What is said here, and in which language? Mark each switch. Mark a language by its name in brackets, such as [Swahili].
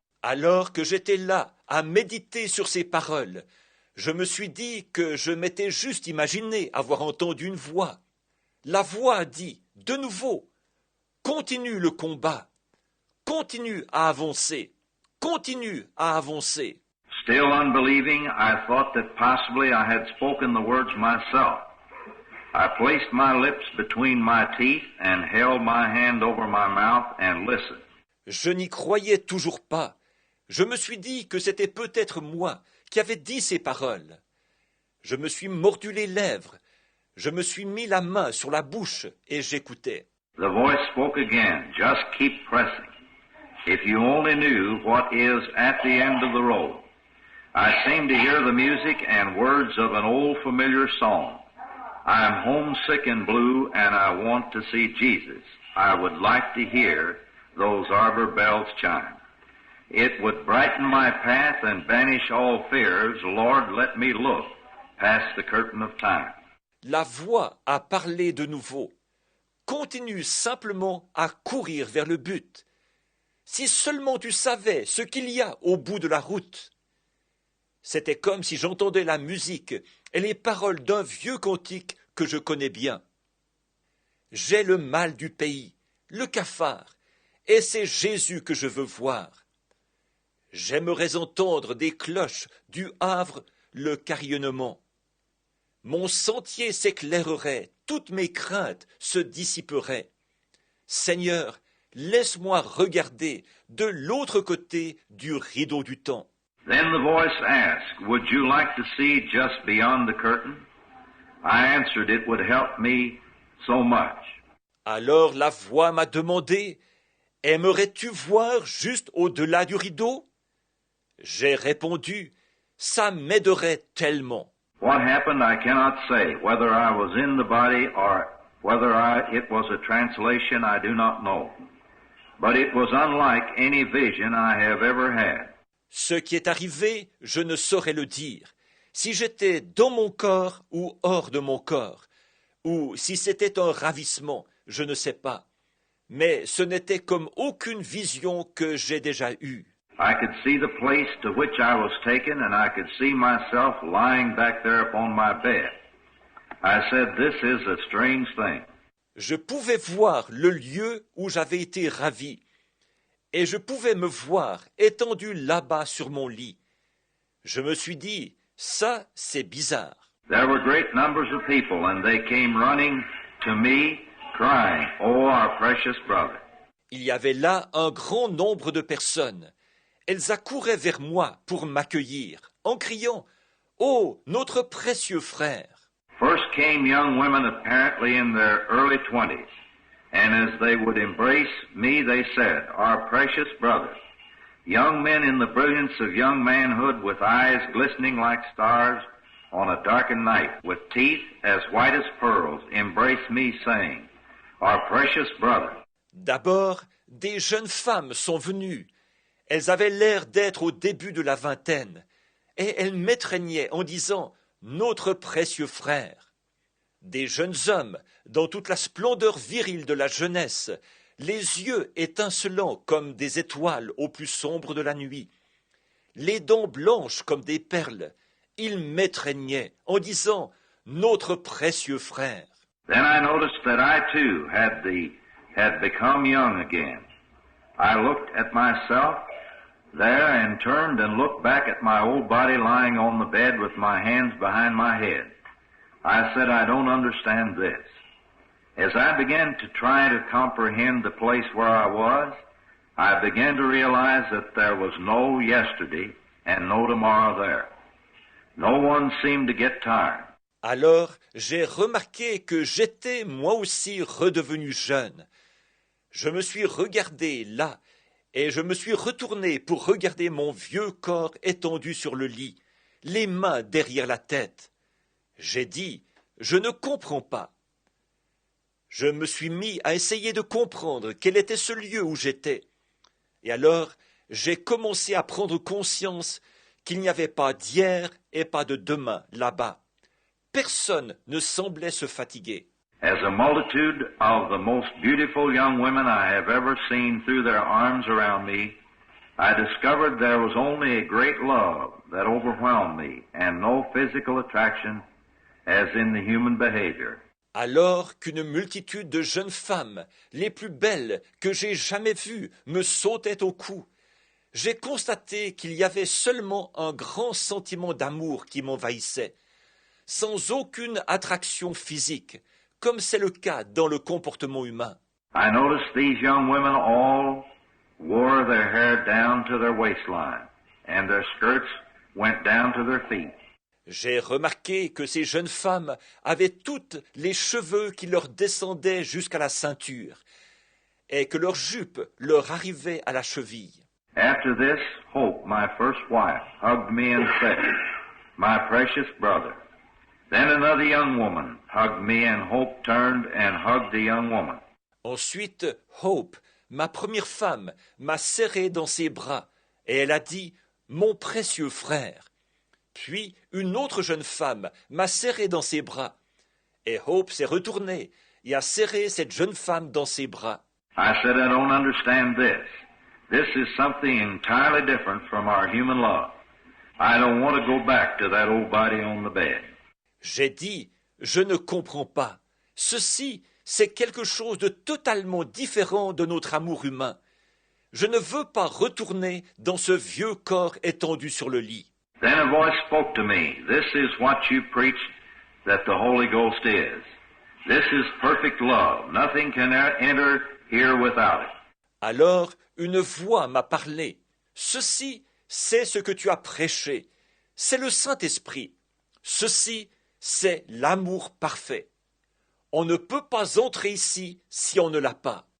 [French] Alors que j'étais là à méditer sur ces paroles, je me suis dit que je m'étais juste imaginé avoir entendu une voix. La voix a dit, de nouveau, continue le combat, continue à avancer, continue à avancer. [English] Still unbelieving, I thought that possibly I had spoken the words myself. I placed my lips between my teeth and held my hand over my mouth and listened. [French] Je n'y croyais toujours pas. Je me suis dit que c'était peut-être moi qui avais dit ces paroles. Je me suis mordu les lèvres, je me suis mis la main sur la bouche et j'écoutais. [English] The voice spoke again, just keep pressing. If you only knew what is at the end of the road. I seem to hear the music and words of an old familiar song. I am homesick and blue and I want to see Jesus. I would like to hear those arbor bells chime. It would brighten my path and banish all fears. Lord, let me look past the curtain of time. [French] La voix a parlé de nouveau. Continue simplement à courir vers le but. Si seulement tu savais ce qu'il y a au bout de la route. C'était comme si j'entendais la musique et les paroles d'un vieux cantique que je connais bien. J'ai le mal du pays, le cafard, et c'est Jésus que je veux voir. J'aimerais entendre des cloches du Havre le carillonnement. Mon sentier s'éclairerait, toutes mes craintes se dissiperaient. Seigneur, laisse-moi regarder de l'autre côté du rideau du temps. [English] Then the voice asked, would you like to see just beyond the curtain? I answered it would help me so much. [French] Alors la voix m'a demandé, aimerais-tu voir juste au-delà du rideau? J'ai répondu, ça m'aiderait tellement. [English] What happened I cannot say. Whether I was in the body or whether it was a translation, I do not know. But it was unlike any vision I have ever had. [French] Ce qui est arrivé, je ne saurais le dire. Si j'étais dans mon corps ou hors de mon corps, ou si c'était un ravissement, je ne sais pas. Mais ce n'était comme aucune vision que j'ai déjà eue. [English] I could see the place to which I was taken, and I could see myself lying back there upon my bed. I said, this is a strange thing. [French] Je pouvais voir le lieu où j'avais été ravi, et je pouvais me voir étendu là-bas sur mon lit. Je me suis dit, ça, c'est bizarre. [English] There were great numbers of people, and they came running to me, crying, oh, our precious brother. [French] Il y avait là un grand nombre de personnes. Elles accouraient vers moi pour m'accueillir, en criant, oh, notre précieux frère. [English] First came young women apparently in their early 20s, and as they would embrace me, they said, our precious brother. Young men in the brilliance of young manhood with eyes glistening like stars on a darkened night, with teeth as white as pearls, embrace me saying, our precious brother. [French] D'abord, des jeunes femmes sont venues. Elles avaient l'air d'être au début de la vingtaine, et elles m'étreignaient en disant « Notre précieux frère ». Des jeunes hommes, dans toute la splendeur virile de la jeunesse, les yeux étincelants comme des étoiles au plus sombre de la nuit, les dents blanches comme des perles, ils m'étreignaient en disant « Notre précieux frère ». [English] Then I noticed that I too had become young again. I looked at myself there and turned and looked back at my old body lying on the bed with my hands behind my head. I said, I don't understand this. As I began to try to comprehend the place where I was, I began to realize that there was no yesterday and no tomorrow there. No one seemed to get tired. [French] Alors j'ai remarqué que j'étais moi aussi redevenu jeune. Je me suis regardé là, et je me suis retourné pour regarder mon vieux corps étendu sur le lit, les mains derrière la tête. J'ai dit, je ne comprends pas. Je me suis mis à essayer de comprendre quel était ce lieu où j'étais. Et alors, j'ai commencé à prendre conscience qu'il n'y avait pas d'hier et pas de demain là-bas. Personne ne semblait se fatiguer. [English] As a multitude of the most beautiful young women I have ever seen threw their arms around me, I discovered there was only a great love that overwhelmed me and no physical attraction as in the human behavior. [French] Alors qu'une multitude de jeunes femmes, les plus belles que j'ai jamais vues, me sautaient au cou, j'ai constaté qu'il y avait seulement un grand sentiment d'amour qui m'envahissait, sans aucune attraction physique, comme c'est le cas dans le comportement humain. [English] I noticed these young women all wore their hair down to their waistline, and their skirts went down to their feet. [French] J'ai remarqué que ces jeunes femmes avaient toutes les cheveux qui leur descendaient jusqu'à la ceinture, et que leurs jupes leur arrivaient à la cheville. [English] After this, Hope, my first wife, hugged me and said, "My precious brother." Then another young woman hugged me, and Hope turned and hugged the young woman. [French] Ensuite, Hope, ma première femme, m'a serré dans ses bras, et elle a dit « Mon précieux frère ». Puis, une autre jeune femme m'a serré dans ses bras, et Hope s'est retournée et a serré cette jeune femme dans ses bras. [English] I said, I don't understand this. This is something entirely different from our human love. I don't want to go back to that old body on the bed. [French] J'ai dit « Je ne comprends pas. Ceci, c'est quelque chose de totalement différent de notre amour humain. Je ne veux pas retourner dans ce vieux corps étendu sur le lit. » [English] Then a voice spoke to me. This is what you preach that the Holy Ghost is. This is perfect love. Nothing can enter here without it. [French] Alors une voix m'a parlé. Ceci, c'est ce que tu as prêché. C'est le Saint-Esprit. Ceci, c'est l'amour parfait. On ne peut pas entrer ici si on ne l'a pas.